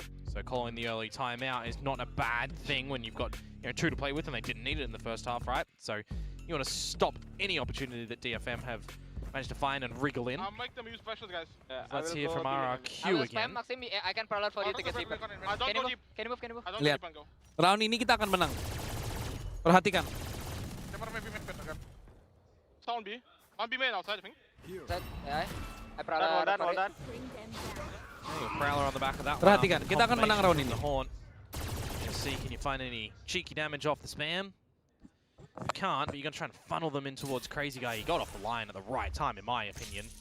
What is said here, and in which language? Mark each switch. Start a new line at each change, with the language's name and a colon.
English: So calling the early timeout is not a bad thing when you've got 2 to play with and they didn't need it in the first half, right? So you want to stop any opportunity that DFM have managed to find and wriggle in. I'll make them use specials, guys. Let's hear from RRQ again. Maxim, I can parallel for you to get deeper. Can you move?
Indonesian: Lihat, round ini kita akan menang. Perhatikan.
English: Sound B. On B main outside, I think.
Indonesian: Set, ya.
English: All done. Prowler on the back of that one.
Indonesian: Perhatikan, kita akan menang round ini.
English: See, can you find any cheeky damage off the spam? You can't, but you're going to try and funnel them in towards Crazy Guy. He got off the line at the right time, in my opinion.